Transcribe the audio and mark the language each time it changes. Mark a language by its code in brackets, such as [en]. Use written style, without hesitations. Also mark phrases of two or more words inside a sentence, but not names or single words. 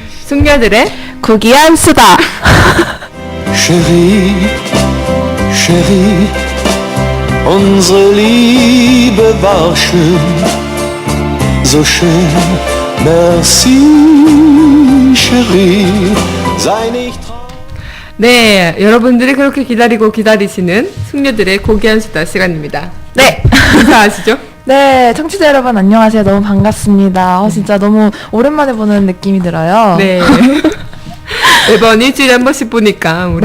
[ko] 숙녀들의 구기한 수다. [de] Chérie, Chérie, unsere Liebe war schön, so schön. [fr] Merci, Chérie, [de] sei nicht [ko] 네, 여러분들이 그렇게 기다리고 기다리시는 숙녀들의 고귀한 수다 시간입니다. 네. 인사하시죠? 네, 청취자 여러분 안녕하세요. 너무 반갑습니다. 진짜 너무 오랜만에 보는 느낌이 들어요. 네. 매번 일주일에 한 번씩 보니까 우리